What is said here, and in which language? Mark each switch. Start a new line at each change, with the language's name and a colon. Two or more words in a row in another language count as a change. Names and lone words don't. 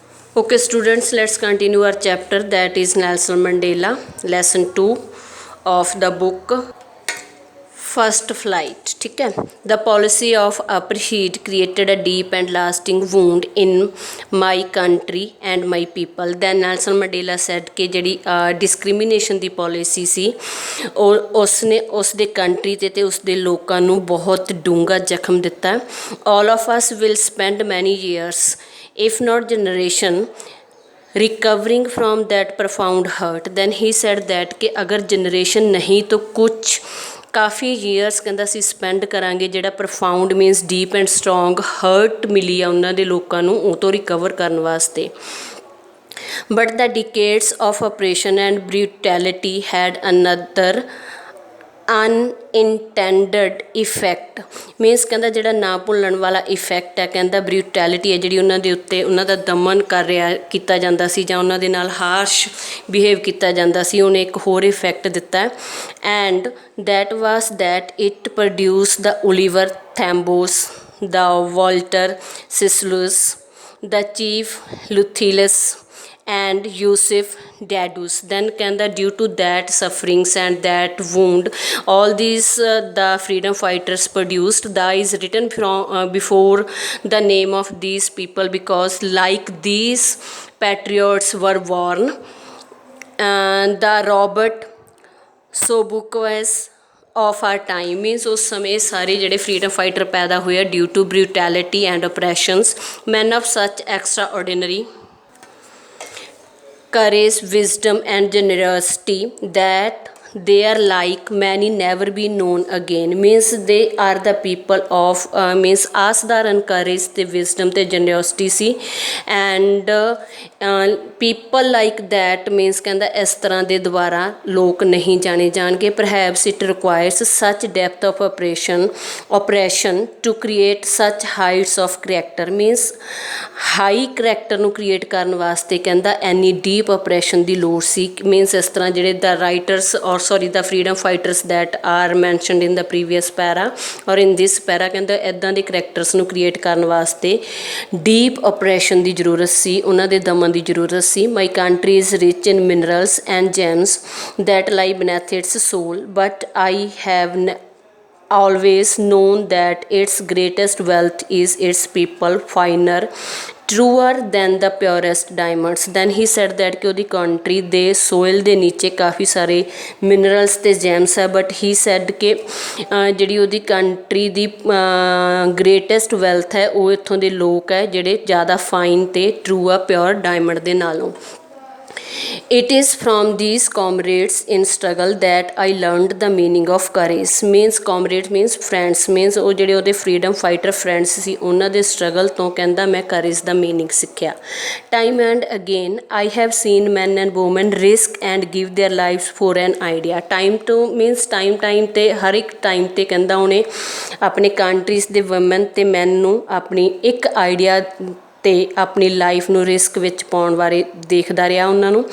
English: Okay, students, let's continue our chapter, that is Nelson Mandela, lesson 2 of the book First Flight.
Hindi: ठीक है,
English: the policy of apartheid created a deep and lasting wound in my country and my people. Then Nelson Mandela said
Punjabi: कि ਜਿਹੜੀ डिस्क्रिमिनेशन ਦੀ ਪੋਲਿਸੀ ਸੀ ਉਸਨੇ ਉਸਦੇ ਕੰਟਰੀ ਤੇ ਉਸਦੇ ਲੋਕਾਂ ਨੂੰ ਬਹੁਤ ਡੂੰਘਾ ਜ਼ਖਮ ਦਿੱਤਾ.
English: All of us will spend many years, if not generation, recovering from that profound hurt. Then he said that
Hindi: कि अगर जनरेशन नहीं तो कुछ
Punjabi: ਕਾਫੀ ਈਅਰਸ ਕਹਿੰਦਾ ਅਸੀਂ ਸਪੈਂਡ ਕਰਾਂਗੇ ਜਿਹੜਾ
English: profound means deep and strong hurt
Punjabi: ਮਿਲੀ ਆ ਉਹਨਾਂ ਦੇ ਲੋਕਾਂ ਨੂੰ ਉਹ ਤੋਂ ਰਿਕਵਰ ਕਰਨ ਵਾਸਤੇ.
English: But the decades of oppression and brutality had another unintended effect.
Punjabi: ਮੀਨਸ ਕਹਿੰਦਾ ਜਿਹੜਾ ਨਾ ਭੁੱਲਣ ਵਾਲਾ ਇਫੈਕਟ ਹੈ, ਕਹਿੰਦਾ ਬਰੂਟੈਲਿਟੀ ਹੈ ਜਿਹੜੀ ਉਹਨਾਂ ਦੇ ਉੱਤੇ ਉਹਨਾਂ ਦਾ ਦਮਨ ਕੀਤਾ ਜਾਂਦਾ ਸੀ ਜਾਂ ਉਹਨਾਂ ਦੇ ਨਾਲ
English: harsh behave
Punjabi: ਕੀਤਾ ਜਾਂਦਾ ਸੀ, ਉਹਨੇ ਇੱਕ ਹੋਰ ਇਫੈਕਟ ਦਿੱਤਾ.
English: ਐਂਡ that was that it produced the Oliver Thambos, the Walter Sislus, the Chief Luthilus and Yusuf Dadus. Then ਕਹਿੰਦਾ due to that sufferings and that wound, all these the freedom fighters produced. The is written from before the name of these people because like these patriots were born. The Robert Sobukwas of our time means
Punjabi: ਉਸ ਸਮੇਂ ਸਾਰੇ ਜਿਹੜੇ
English: freedom fighter
Punjabi: ਪੈਦਾ ਹੋਏ ਆ
English: due to brutality and oppressions. man of such extra ordinary courage, wisdom and generosity that they are like many never be known again. Means they are the people of means ਅਸਾਧਾਰਨ courage ਤੇ wisdom ਤੇ generosity ਸੀ. and people like that means
Punjabi: ਕਹਿੰਦਾ ਇਸ ਤਰ੍ਹਾਂ ਦੇ ਦੁਬਾਰਾ ਲੋਕ ਨਹੀਂ ਜਾਣੇ ਜਾਣਗੇ.
English: perhaps it requires such depth of oppression to create such heights of character.
Punjabi: means
English: high character
Punjabi: ਨੂੰ ਕ੍ਰੀਏਟ ਕਰਨ ਵਾਸਤੇ ਕਹਿੰਦਾ ਐਨੀ
English: deep oppression
Punjabi: ਦੀ ਲੋੜ ਸੀ. ਮੀਨਸ ਇਸ ਤਰ੍ਹਾਂ ਜਿਹੜੇ
English: the writers or the freedom fighters that are mentioned in the previous para or in this para
Punjabi: ਕਹਿੰਦਾ ਇੱਦਾਂ ਦੇ ਕਰੈਕਟਰਸ ਨੂੰ ਕ੍ਰੀਏਟ ਕਰਨ ਵਾਸਤੇ
English: deep oppression
Punjabi: ਦੀ ਜ਼ਰੂਰਤ ਸੀ, ਉਹਨਾਂ ਦੇ ਦਮਨ ਦੀ ਜ਼ਰੂਰਤ ਸੀ.
English: my country is rich in minerals and gems that lie beneath its soil, but I have always known that its greatest wealth is its people, finer, truer than the purest diamonds. Then he said that
Punjabi: ਕਿ ਉਹਦੀ ਕੰਟਰੀ ਦੇ ਸੋਇਲ ਦੇ ਨੀਚੇ ਕਾਫੀ ਸਾਰੇ ਮਿਨਰਲਸ ਅਤੇ ਜੈਮਸ ਹੈ.
English: but he said
Punjabi: ਕਿ ਜਿਹੜੀ ਉਹਦੀ ਕੰਟਰੀ ਦੀ
English: greatest wealth
Punjabi: ਹੈ ਉਹ ਇੱਥੋਂ ਦੇ ਲੋਕ ਹੈ ਜਿਹੜੇ ਜ਼ਿਆਦਾ ਫਾਈਨ ਅਤੇ ਟਰੂ ਆ
English: pure diamond
Punjabi: ਦੇ ਨਾਲੋਂ.
English: It is from these comrades in struggle that I learned the meaning of courage. means comrades means friends, means
Punjabi: ਉਹ ਜਿਹੜੇ ਉਹਦੇ
English: freedom fighter friends
Punjabi: ਸੀ ਉਹਨਾਂ ਦੇ struggle ਤੋਂ ਕਹਿੰਦਾ ਮੈਂ courage ਦਾ meaning ਸਿੱਖਿਆ.
English: time and again I have seen men and women risk and give their lives for an idea. time to means time
Punjabi: ਤੇ ਹਰ ਇੱਕ time ਤੇ ਕਹਿੰਦਾ ਉਹਨੇ ਆਪਣੇ ਕੰਟਰੀਜ਼ ਦੇ ਵੂਮਨ ਅਤੇ ਮੈਨ ਨੂੰ ਆਪਣੀ ਇੱਕ ਆਈਡੀਆ ਅਤੇ ਆਪਣੀ ਲਾਈਫ ਨੂੰ ਰਿਸਕ ਵਿੱਚ ਪਾਉਣ ਬਾਰੇ ਦੇਖਦਾ ਰਿਹਾ ਉਹਨਾਂ ਨੂੰ.